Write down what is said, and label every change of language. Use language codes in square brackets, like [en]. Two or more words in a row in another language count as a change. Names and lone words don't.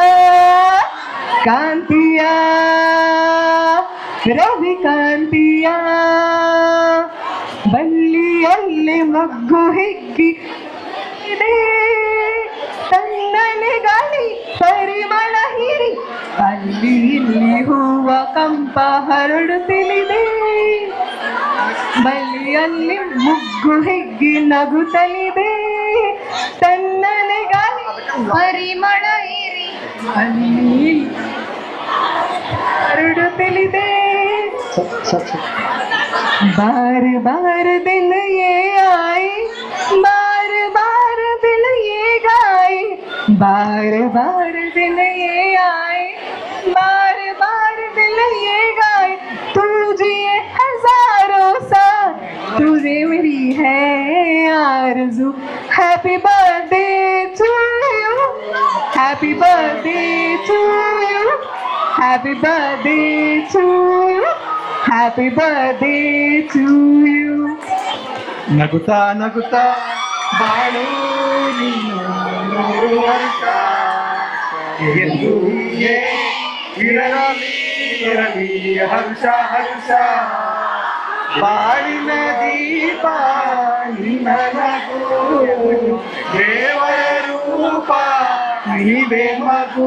[kn] ಕಾಂತಿಯ ರವಿಕಾಂತಿಯ ಬಳ್ಳಿಯಲ್ಲಿ ಮಗ್ಗು ಹಿಗ್ಗಿ ಇದೆ, ತನ್ನನೆ ಗಾಳಿ ಪರಿಮಳ ಹೀರಿ ಅಲ್ಲಿ ಇಲ್ಲಿ ಹೂವ ಕಂಪ ಹರಡುತ್ತಿದೆ. ಬಳ್ಳಿಯಲ್ಲಿ ಮುಗ್ಗು ಹಿಗ್ಗಿ ನಗುತ್ತಲಿದೆ, ತನ್ನನೆ ಗಾಳಿ ಪರಿಮಳ ಹೀರಿ ಅಲ್ಲಿ ಹರಡುತ್ತಲಿದೆ. [hi] बार बार दिल ये आए, बार बार दिल ये गाए, बार बार दिल ये आए, बार बार दिल ये गाए. तू जिए हजारों साल, तुझे मेरी है आरज़ू. [en] happy birthday to you, happy birthday to you, happy birthday to you, happy birthday to you. [kn] ನಗುತ್ತಾ ನಗುತ್ತಾ ಬಾಳು ನೀನು ನೂರು ವರ್ಷ, ಎಂದು ಹೀಗೆ ಇರಲಿ ಇರಲಿ ಹರ್ಷ ಹರ್ಷ. ಬಾಳಿನ ದೀಪ ನಿನ್ನ ನಗು, ದೇವರ ರೂಪ ನೀವೇ ಮಗು.